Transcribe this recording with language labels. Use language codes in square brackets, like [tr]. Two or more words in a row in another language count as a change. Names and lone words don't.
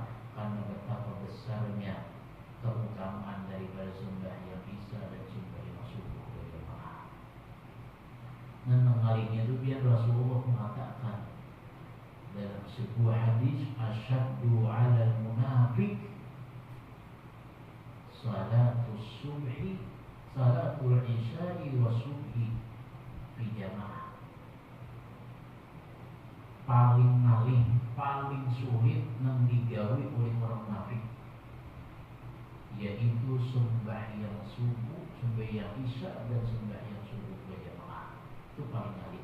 [bjn] Karena betapa besarnya keutamaan daripada sembahyang isya dan sembahyang subuh berjamaah. Dan mengalihnya itu biar Rasulullah mengatakan dalam sebuah hadis, [ar] أشد على المنافق صلاة الصبح صلاة العشاء والصبح في جماعة. [bjn] Paling ngalih, paling sulit yang digawi oleh orang munafik, yaitu sembahyang subuh, sembahyang isya dan sembahyang subuh berjamaah. Itu paling ngalih.